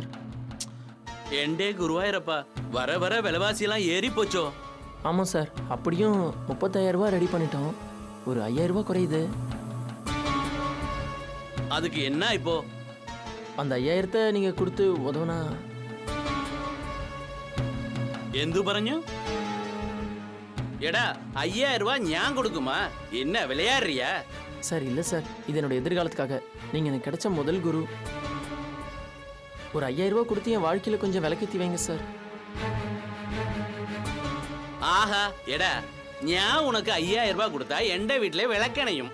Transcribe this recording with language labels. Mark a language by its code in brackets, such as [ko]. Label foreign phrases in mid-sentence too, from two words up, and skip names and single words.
[ml] എന്റെ ഗുരുവായൂരപ്പാ, [ta] வர வர விலைவாசி எல்லாம் ஏறி போச்சோ. ஆமா சார், அப்படியும் 35,000 ரூபாய் ரெடி பண்ணிட்டோம். ஒரு 5,000 ரூபாய் குறையுது. அதுக்கு என்ன இப்போ? அந்த 5,000த்தை நீங்க கொடுத்து உதவுனா. [ml] എന്തു പറഞ്ഞു? എടാ 5000 രൂപ ഞാൻ കൊടുക്കുமா? [ta] என்ன விளையாடுறியா? சார் இல்ல சார், இது என்னோட எதிர்காலத்துக்காக. நீங்க எனக்கு கிடைச்ச முதல் குரு. ஒரு 5,000 ரூபாய் கொடுத்து என் வாழ்க்கையில கொஞ்சம் விளக்கேத்தி வைங்க சார். ஆஹா, எடா ഞാൻ உனக்கு 5000 ரூபாய் கொடுத்தா எந்த வீட்ல விளக்கணையும்